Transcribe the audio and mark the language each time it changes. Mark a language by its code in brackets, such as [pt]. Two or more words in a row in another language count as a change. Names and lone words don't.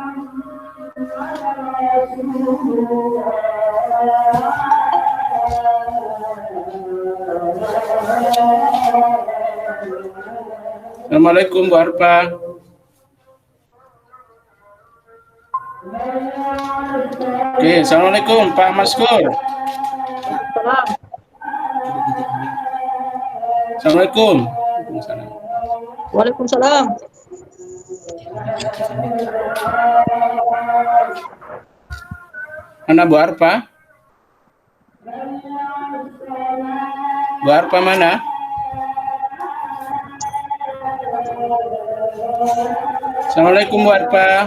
[id] Assalamualaikum, Bu Arpa. Oke, Assalamualaikum, Pak Maskur. Assalamualaikum. Waalaikumsalam. Mana Bu Arpa? Bu Arpa mana? Assalamualaikum Bu Arpa.